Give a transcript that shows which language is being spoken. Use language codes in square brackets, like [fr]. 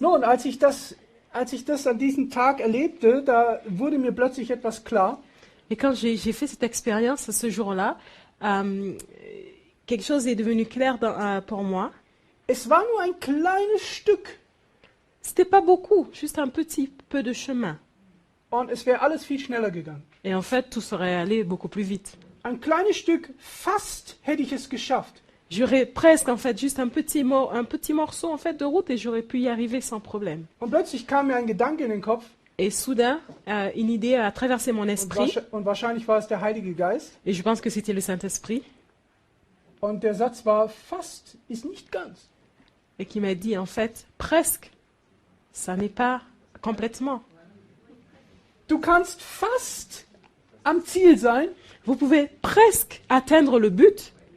[de] Nun, als ich das an diesem Tag erlebte, da wurde mir plötzlich etwas klar. [fr] Et quand j'ai fait cette expérience ce jour-là, quelque chose est devenu clair pour moi. [de] Es war nur ein kleines Stück [fr] C'était pas beaucoup, juste un petit peu de chemin. [de] und es wäre alles viel schneller gegangen. [fr] Et en fait, tout serait allé beaucoup plus vite. [de] Ein kleines Stück, fast hätte ich es geschafft. [fr] J'aurais presque, en fait, juste un petit morceau en fait de route et j'aurais pu y arriver sans problème. [de] Und plötzlich kam mir ein Gedanke in den Kopf [fr] Et soudain, une idée a traversé mon esprit [de] und wahrscheinlich war es der Heilige Geist. [fr] et je pense que c'était le Saint-Esprit [de] Und der Satz war, fast ist nicht ganz. [fr] et qui m'a dit, en fait, presque, ça n'est pas complètement. [de] Du kannst fast am Ziel sein, [fr] Vous pouvez presque atteindre le but,